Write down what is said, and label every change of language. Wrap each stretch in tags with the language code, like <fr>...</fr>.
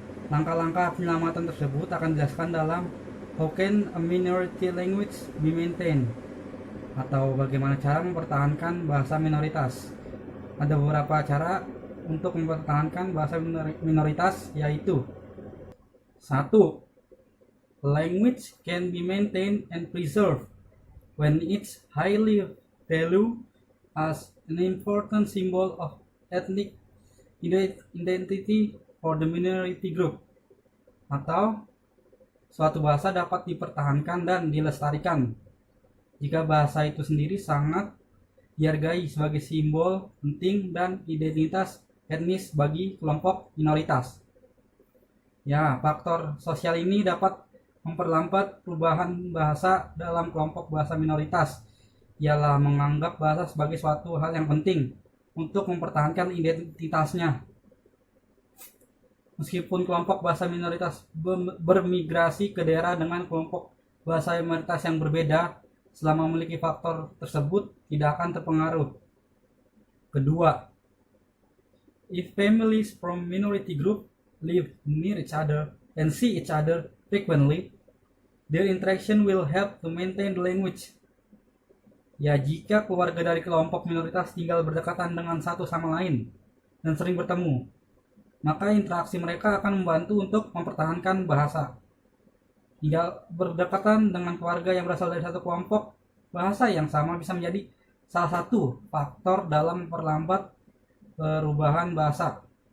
<id>Langkah-langkah penyelamatan tersebut akan dijelaskan dalam</id> <en>How can a minority language be maintained?</en> <id>Atau bagaimana cara mempertahankan bahasa minoritas. Ada beberapa cara untuk mempertahankan bahasa minoritas, yaitu 1.</id> <en>Language can be maintained and preserved when it's highly valued as an important symbol of ethnic identity for the minority group.</en> <id>Atau suatu bahasa dapat dipertahankan dan dilestarikan jika bahasa itu sendiri sangat dihargai sebagai simbol penting dan identitas etnis bagi kelompok minoritas. Ya, faktor sosial ini dapat memperlambat perubahan bahasa dalam kelompok bahasa minoritas. Ialah menganggap bahasa sebagai suatu hal yang penting untuk mempertahankan identitasnya. Meskipun kelompok bahasa minoritas bermigrasi ke daerah dengan kelompok bahasa minoritas yang berbeda, selama memiliki faktor tersebut tidak akan terpengaruh. Kedua,</id> <en>if families from minority group live near each other and see each other frequently, their interaction will help to maintain the language.</en> <id>Ya, jika keluarga dari kelompok minoritas tinggal berdekatan dengan satu sama lain dan sering bertemu, maka interaksi mereka akan membantu untuk mempertahankan bahasa. Tinggal berdekatan dengan keluarga yang berasal dari satu kelompok bahasa yang sama bisa menjadi salah satu faktor dalam memperlambat perubahan bahasa.</id>